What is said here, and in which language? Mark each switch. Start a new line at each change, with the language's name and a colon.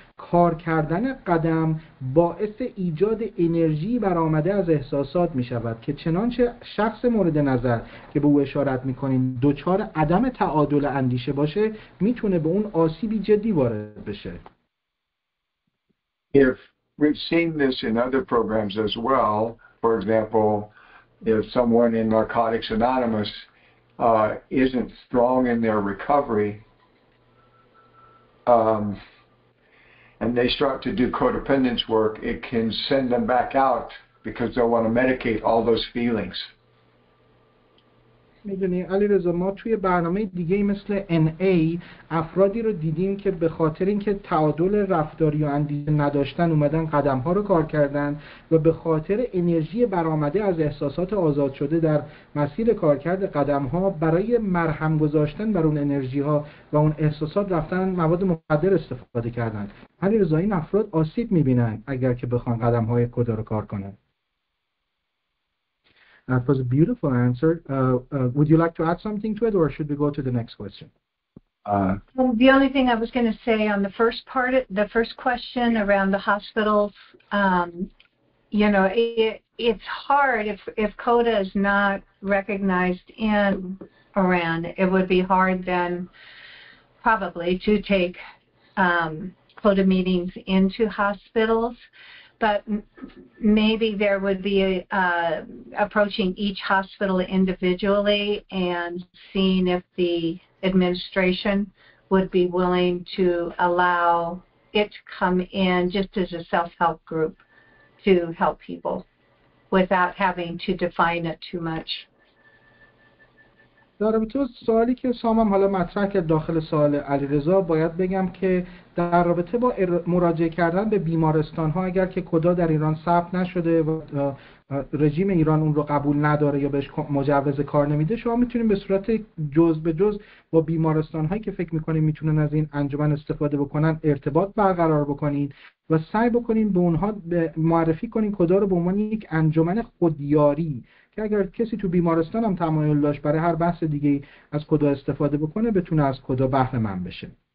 Persian: کار کردن قدم باعث ایجاد انرژی برآمده از احساسات می شود که چنانچه شخص مورد نظر که به او اشارت می کنیم دچار عدم تعادل اندیشه باشه میتونه به اون آسیبی جدی وارد بشه.
English: If we've seen this in other programs as well, for example, if someone in Narcotics Anonymous isn't strong in their recovery, and they start to do codependence work, it can send them back out because they'll want to medicate all those feelings.
Persian: میدونی علیرضا ما توی برنامه دیگه مثل NA افرادی رو دیدیم که به خاطر اینکه تعادل رفتاری و اندیشه نداشتن اومدن قدم ها رو کار کردن و به خاطر انرژی برآمده از احساسات آزاد شده در مسیر کارکرد قدم ها برای مرهم گذاشتن بر اون انرژی ها و اون احساسات رفتن مواد مخدر استفاده کردن. علیرضا این افراد آسیب میبینن اگر که بخوان قدم های کدا رو کار کنن.
English: That was a beautiful answer. Would you like to add something to it, or should we go to the next question? Well, the only thing I was going to say on the first part, the first question around the hospitals, you know, it's hard if CoDA is not recognized in Iran. It would be hard then probably to take CoDA meetings into hospitals. But maybe there would be approaching each hospital individually and seeing if the administration would be willing to allow it to come in just as a self-help group to help people without having to define it too much.
Persian: در رابطه با سوالی که سامم حالا مطرح کرد داخل سوال علیرضا باید بگم که در رابطه با مراجعه کردن به بیمارستان ها اگر که کدا در ایران ثبت نشده و رژیم ایران اون رو قبول نداره یا بهش مجوز کار نمیده شما میتونید به صورت جز به جز با بیمارستان هایی که فکر میکنید میتونن از این انجمن استفاده بکنن ارتباط برقرار بکنید و سعی بکنید به اونها معرفی کنید کدا رو به عنوان یک انجمن خودیاری که اگر کسی تو بیمارستان هم تمایل داشت برای هر بحث دیگه از کدا استفاده بکنه بتونه از کدا بهره مند بشه.